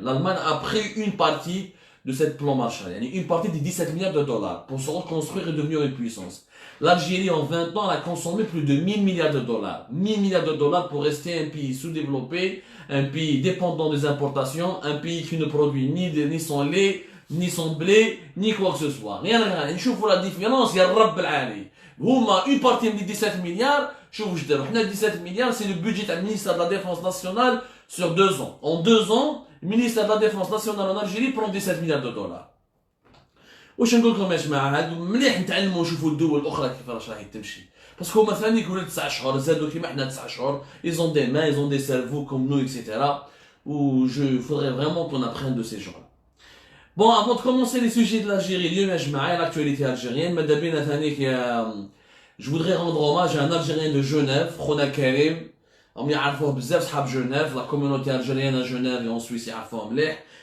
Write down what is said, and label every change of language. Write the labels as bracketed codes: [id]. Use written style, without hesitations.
[fr] L'Allemagne a pris une partie de cette plan Marshall, une partie des 17 milliards de dollars pour se reconstruire et devenir une puissance. L'Algérie, en 20 ans, a consommé plus de 1000 milliards de dollars. 1000 milliards de dollars pour rester un pays sous-développé, un pays dépendant des importations, un pays qui ne produit ni son lait, ni son blé, ni quoi que ce soit. Rien. [ar] نشوفوا la différence, يا رب العالي. هما [fr] une partie des 17 milliards, [ar] شوفوا واش داروا. حنا [fr] 17 milliards, c'est le budget du ministère de la Défense nationale sur 2 ans. En 2 ans, le ministère de la Défense nationale en Algérie prend 17 milliards de dollars. [ar] واش نقول لكم يا جماعه هادو مليح نتعلموا ونشوفوا الدول الاخرى كيفاش راهي تمشي باسكو هما ثاني يقولوا 9 شهور زادوا كيما حنا 9 شهور [fr] ils ont des mains ils ont des cerveaux comme nous etc. ou je faudrait vraiment qu'on apprenne de ces gens. Bon, avant de commencer les sujets de l'Algérie [ar] اليوم يا جماعه [fr] l'actualité algérienne [ar] ماذا بينا ثاني [fr] je voudrais rendre hommage à un Algérien de Genève [ar] خونا كريم هم يعرفوه بزاف صحاب جنيف [fr] la communauté algérienne à Genève et en Suisse [ar] يعرفوه مليح.